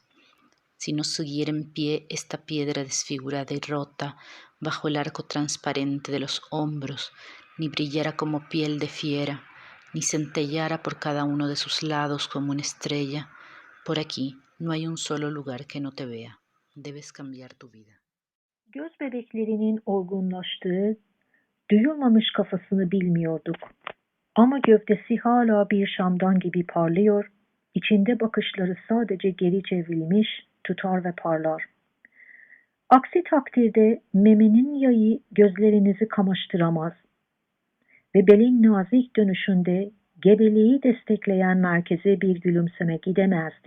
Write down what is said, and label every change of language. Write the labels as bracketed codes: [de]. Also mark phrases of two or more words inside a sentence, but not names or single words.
[es] Si no siguiera en pie esta piedra desfigurada y rota bajo el arco transparente de los hombros, ni brillara como piel de fiera, ni centellara por cada uno de sus lados como una estrella, por aquí no hay un solo lugar que no te vea. Debes cambiar tu vida. [tr] Göz bebeklerinin olgunlaştığı, duyulmamış kafasını bilmiyorduk. Ama gövdesi hala bir şamdan gibi parlıyor, içinde bakışları sadece geri çevrilmiş, tutar ve parlar. Aksi takdirde memenin yayı gözlerinizi kamaştıramaz ve belin nazik dönüşünde gebeliği destekleyen merkeze bir gülümseme gidemezdi.